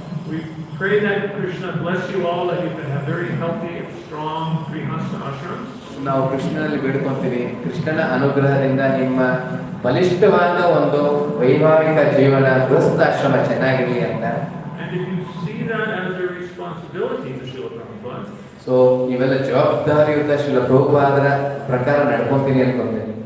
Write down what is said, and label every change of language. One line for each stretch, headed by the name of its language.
English: We pray that Krishna bless you all, that you can have very healthy, strong Grihastha ashrams.
Kannada: ನಾವು ಕೃಷ್ಣನಲ್ಲಿ ಬೇಡ್ಕೊಂತೀವಿ, ಕೃಷ್ಣನ ಅನುಗ್ರಹದಿಂದ ನಿಮ್ಮ ಬಲಿಷ್ಠವಾದ ಒಂದು ವೈವಾಹಿಕ ಜೀವನ, ಗೃಹಸ್ಥಾಶ್ರಮ ಚೆನ್ನಾಗಿರಲಿ ಅಂತ.
English: And if you see that as a responsibility to Srila Prabhupada,
Kannada: so ಇವೆಲ್ಲ ಜವಾಬ್ದಾರಿಯುತ ಶ್ರೀಲ ಪ್ರಭುಪಾದರ ಪ್ರಕಾರ ನಡ್ಕೊಂತೀನಿ ಅನ್ಕೊಂತೀನಿ.